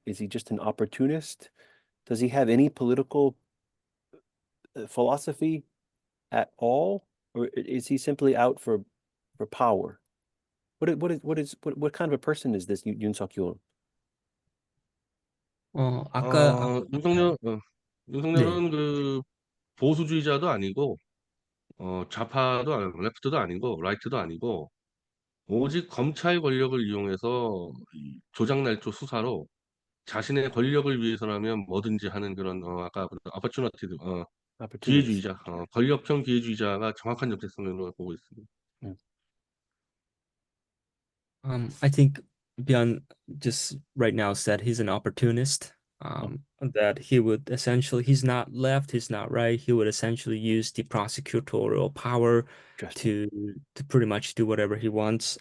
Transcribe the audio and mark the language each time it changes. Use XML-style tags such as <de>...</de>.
<en>Is he just an opportunist? Does he have any political philosophy at all, or is he simply out for power? What kind of a person is this Yoon Seok-yeol?</en> <ko>아까 네. 윤석열은 그 보수주의자도 아니고, 좌파도 아니고, 레프트도 아니고, 라이트도 아니고, 오직 검찰 권력을 이용해서 이 조작날조 수사로 자신의 권력을 위해서라면 뭐든지 하는 그런, 아까 아퍼추너티,</ko> <en>Opportunist.</en> <ko>기회주의자, 권력형 기회주의자가 정확한 정체성으로 보고 있습니다. Mm.</ko> <en>I think Byun just right now said he's an opportunist. Oh, That he would essentially, he's not left, he's not right. He would essentially use the prosecutorial power interesting. to pretty much do whatever he wants</en>